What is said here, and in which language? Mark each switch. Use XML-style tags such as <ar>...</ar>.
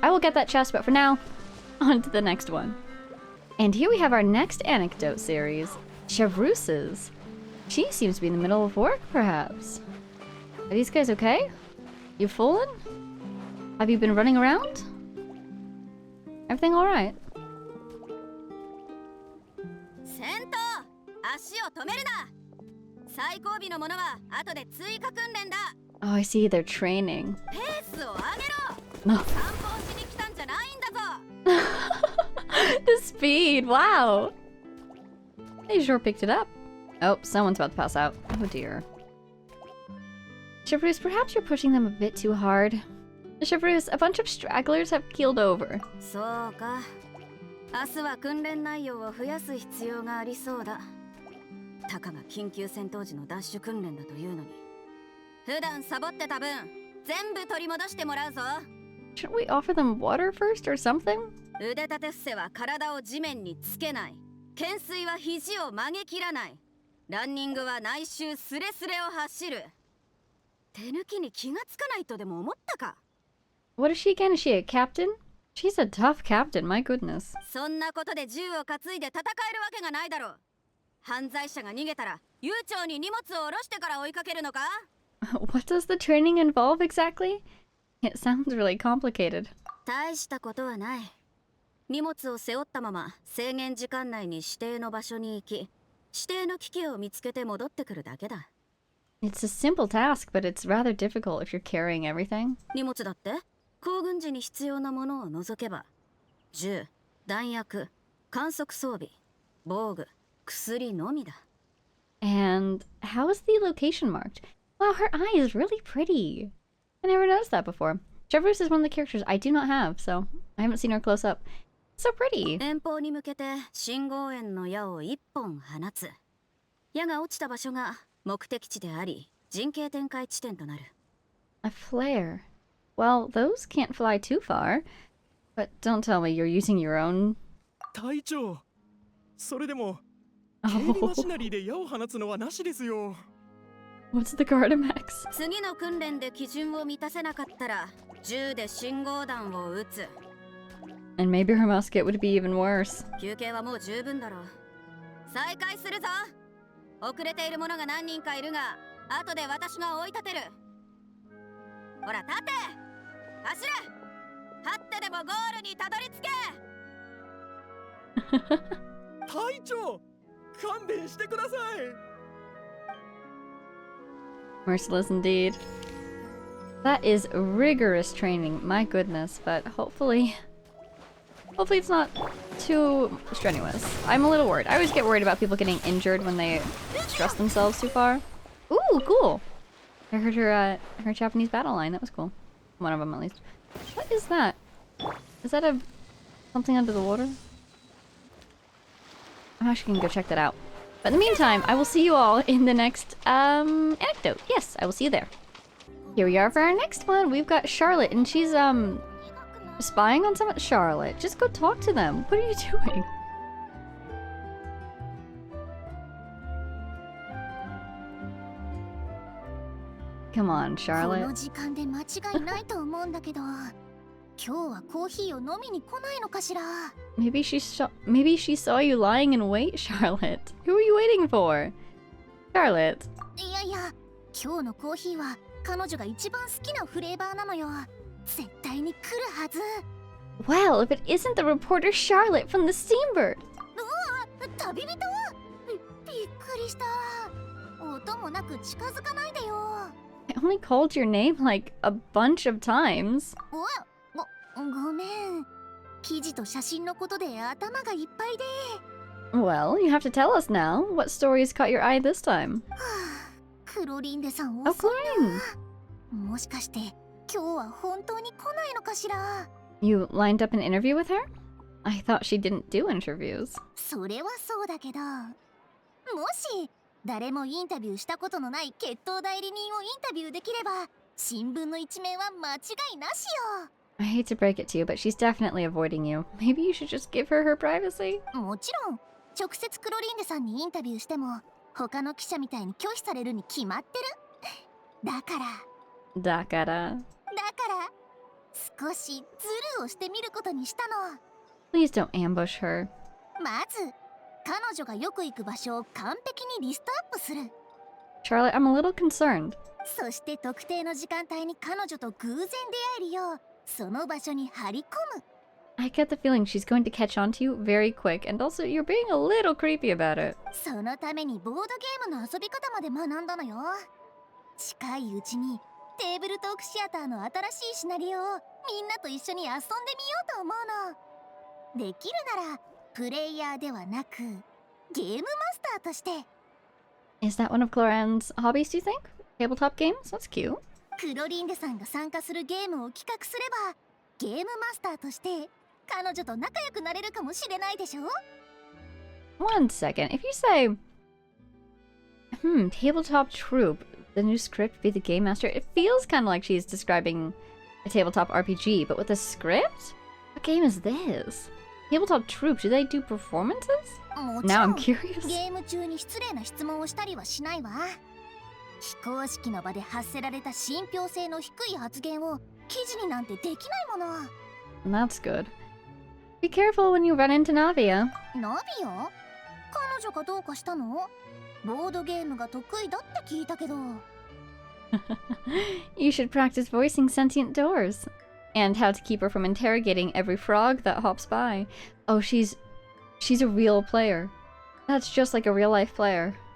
<en>I will get that chest, but for now, on to the next one. And here we have our next Anecdote series. Chevrouse's. She seems to be in the middle of work, perhaps. Are these guys okay? You fallen? Have you been running around? Everything alright?</en> <ja>戦闘足を止めるな最後尾のものは後で追加訓練だ</ja> <en>Oh, I see. They're training.</en> <ja>ペースを上げろ</ja> <en>No.</en> <ja>散歩しに来たんじゃないんだぞ</ja> <en>The speed! Wow! They sure picked it up. Oh, someone's about to pass out. Oh dear. Chevrouse, perhaps you're pushing them a bit too hard. Chevrouse, a bunch of stragglers have keeled over.</en> <ja>そうか明日は訓練内容を増やす必要がありそうだたかが緊急戦闘時のダッシュ訓練だというのに。普段サボってた分全部取り戻してもらうぞ。</ja> <en>Shouldn't we offer them water first or something?</en> <ja>腕立て伏せは体を地面につけない。懸垂は肘を曲げきらない。ランニングは内周スレスレを走る。手抜きに気がつかないとでも思ったか。</ja> <en>What is she again? Is she a captain? She's a tough captain, my goodness.</en> <ja>そんなことで銃を担いで戦えるわけがないだろう。犯罪者が逃げたら悠長に荷物を下ろしてから追いかけるのか。</ja> <en>What does the training involve exactly? It sounds really complicated.</en> <ja>大したことはない。荷物を背負ったまま制限時間内に指定の場所に行き、指定の機器を見つけて戻ってくるだけだ。</ja> <en>It's a simple task, but it's rather difficult if you're carrying everything.</en> <ja>荷物だって行軍時に必要なものを除けば、銃、弾薬、観測装備、防具、薬のみだ。</ja> <en>And how is the location marked? Wow, her eye is really pretty. I never noticed that before. Traverse is one of the characters I do not have, so I haven't seen her close up. So pretty.</en> <ja>遠方に向けて信号円の矢を一本放つ。矢が落ちた場所が目的地であり、陣形展開地点となる。</ja> <en>A flare. Well, those can't fly too far. But don't tell me you're using your own.</en> <ja>隊長、それでも警備マシナリーで矢を放つのはなしですよ。</ja> <en>What's the Gardamax?</en> <ja>次の訓練で基準を満たせなかったら銃で信号弾を撃つ。</ja> <en>And maybe her musket would be even worse.</en> <ja>休憩はもう十分だろう。再開するぞ。遅れている者が何人かいるが、後で私が追い立てる。ほら立て、走れ。立ってでもゴールにたどり着け。隊長、勘弁してください。</ja> <en>Merciless indeed. That is rigorous training, my goodness, but hopefully it's not too strenuous. I'm a little worried. I always get worried about people getting injured when they stress themselves too far. Ooh, cool! I heard her Japanese battle line. That was cool. One of them, at least. What is that? Is that something under the water? I'm actually gonna go check that out. But in the meantime, I will see you all in the next anecdote. Yes, I will see you there. Here we are for our next one. We've got Charlotte, and she's spying on someone. Charlotte, just go talk to them. What are you doing? Come on,</en> <ja>この</ja> <en>Charlotte.</en> <ja>時間で間違いないと思うんだけど、今日はコーヒーを飲みに来ないのかしら。</ja> <en>Maybe she saw you lying in wait, Charlotte. Who are you waiting for? Charlotte.</en> <ja>いやいや、今日のコーヒーは彼女が一番好きなフレーバーなのよ。絶対に来るはず。</ja> <en>Well, if it isn't the reporter Charlotte from the Steambird.</en> <ja>旅人？びっくりした。音もなく近づかないでよ。</ja> <en>I only called your name like a bunch of times.</en> <ja>ごめん。記事と写真のことで頭がいっぱいで。</ja> <en>Well, you have to tell us now. What stories caught your eye this time?</en> <ja>クロリンデさん</ja> <en>Oh,</en> <ja>遅い</ja> <en>Chlorine.</en> <ja>な。もしかして今日は本当に来ないのかしら。</ja> <en>You lined up an interview with her? I thought she didn't do interviews.</en> <ja>それはそうだけど、もし誰もインタビューしたことのない決闘代理人をインタビューできれば、新聞の一面は間違いなしよ。</ja> <en>I hate to break it to you, but she's definitely avoiding you. Maybe you should just give her privacy.</en> <ja>もちろん直接クロリンデさんにインタビューしても他の記者みたいに拒否されるに決まってる。だから Dakara. 少しズルをしてみることにしたの。</ja> <en>Please don't ambush her.</en> <ja>まず彼女がよく行く場所を完璧にリストアップする。</ja> <en>Charlotte, I'm a little concerned.</en> <ja>そして特定の時間帯に彼女と偶然出会えるようその場所に張り込む。</ja> <en>I get the feeling she's going to catch on to you very quick, and also you're being a little creepy about it.</en> <ja>そのためにボードゲームの遊び方まで学んだのよ。近いうちにテーブルトークシアターの新しいシナリオをみんなと一緒に遊んでみようと思うの。できるならプレイヤーではなくゲームマスターとして。</ja> <en>Is that one of Cloran's hobbies, do you think? Tabletop games? That's cute.</en> <ja>クロリンデさんが参加するゲームを企画すればゲームマスターとして彼女と仲良くなれるかもしれないでしょ。</ja> <en>One second. If you say Tabletop Troop. The new script be the game master. It feels kind of like she's describing a tabletop RPG, but with a script? What game is this? Tabletop Troop, do they do performances? Now I'm curious.</en> <ja>ゲーム中に失礼な質問をしたりはしないわ。非公式の場で発せられた信憑性の低い発言を記事になんてできないもの。</ja> <en>That's good. Be careful when you run into Navia.</en> <ja>ナビア？彼女がどうかしたの？ボードゲームが得意だって聞いたけど。</ja> <en>You should practice voicing sentient doors. And how to keep her from interrogating every frog that hops by. Oh, she's a real player. That's just like a real life player.</en>